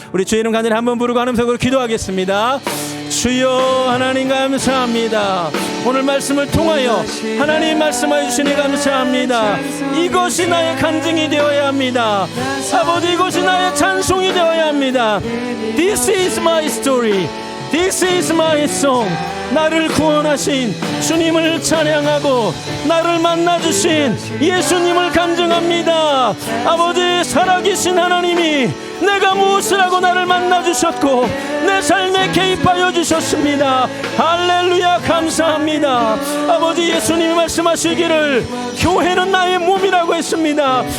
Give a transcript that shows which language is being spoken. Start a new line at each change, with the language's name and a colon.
Korean: 우리 주의 이름 간절히 한번 부르고 하는 음성으로 기도하겠습니다. 주여 하나님 감사합니다. 오늘 말씀을 통하여 하나님 말씀하여 주시니 감사합니다. 이것이 나의 간증이 되어야 합니다. 아버지, 이것이 나의 찬송이 되어야 합니다.
English: This is my story, This is my song.
Korean: 나를 구원하신 주님을 찬양하고 나를 만나주신 예수님을 간증합니다. 아버지, 살아계신 하나님이 내가 무엇을 하고 나를 만나주셨고 내 삶에 개입하여 주셨습니다. 할렐루야, 감사합니다. 아버지, 예수님이 말씀하시기를 교회는 나의 몸이라고 했습니다.